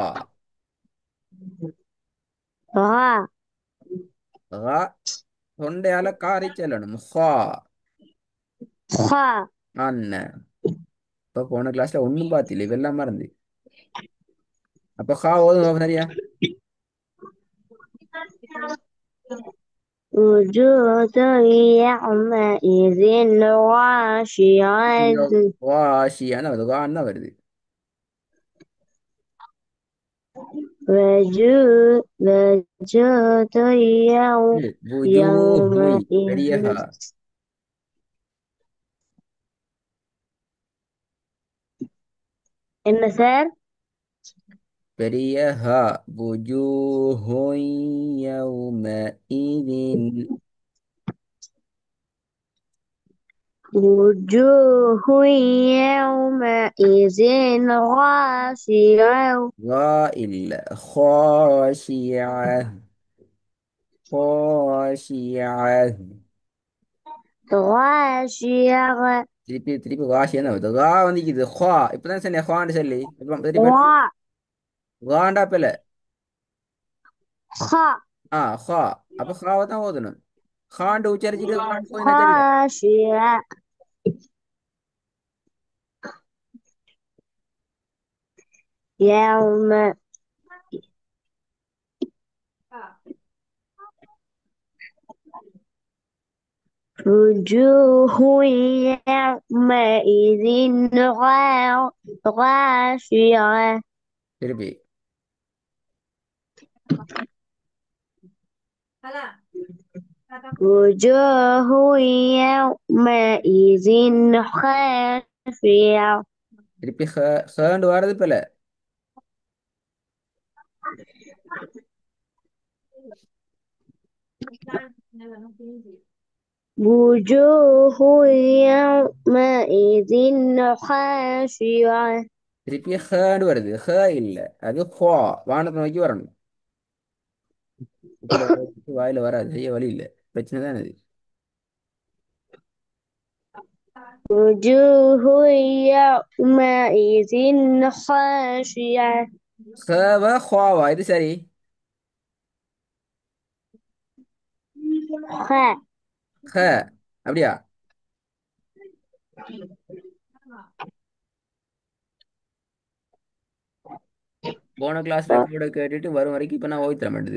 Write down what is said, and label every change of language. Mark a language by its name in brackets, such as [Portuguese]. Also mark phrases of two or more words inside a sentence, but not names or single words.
[Tamil] ஆ. ஹா. தொண்டையால காரி செல்லணும். ஹா. ஹா. அண்ணன். இப்ப போன கிளாஸ்ல ஒண்ணும் பாத்தில இதெல்லாம் மறந்து. அப்ப ஹா ஓதுங்க சரியா. [Arabic] وجوه يومئذ خاشعة [Tamil] வாஷியான வருது. வான்னு தான் வருது. [Arabic] وجوه [Tamil] வுஜூஹுய் பெரிய ஹா. يومئذ. என்ன சார்? பெரிய ஹா. [Arabic] وجوه يومئذ. وجوه يومئذ خاشعة [Tamil] வா இல்ல. [Arabic] خاشعة. خاشعة. خاشعة [Tamil] திருப்பி திருப்பி வாஷியா தான் வருது. வா வந்துக்குது. ஹா இப்பதான் சொன்னேன் ஹான்னு சொல்லி. இப்ப திருப்பி [Arabic] غ [Tamil] வாண்டா பிள்ளை. [Arabic] خ [Tamil] ஆ ஹா. அப்ப ஹாவை தான் ஓதணும். ஹாண்டு உச்சரிச்சுட்டு வான்னு போயினா சரியா. [Arabic] خاشعة يوم وجوه يومئذ خاشعة [Tamil] திருப்பி. [Arabic] وجوه يومئذ خاشعة [Tamil] திருப்பி ஹேண்டு வாரது பிள்ளை. [Arabic] وجوه يومئذ خاشعة [Tamil] திருப்பி ஹேண்டு வருது. ஹே இல்ல அது ஹா. வானத்தை நோக்கி வரணும். இப்படி வாயில வராது. செய்ய வழி இல்லை. பிரச்சனை தான் அது. [Arabic] وجوه يومئذ خاشعة [Tamil] ஹேவா ஹாவா இது சரி. [Arabic] خ [Tamil] ஹ. அப்படியா. போன கிளாஸ் ரெக்கார்டை கேட்டுட்டு வரும் வரைக்கும் இப்போ நான் ஓய்வு தர மாட்டேது.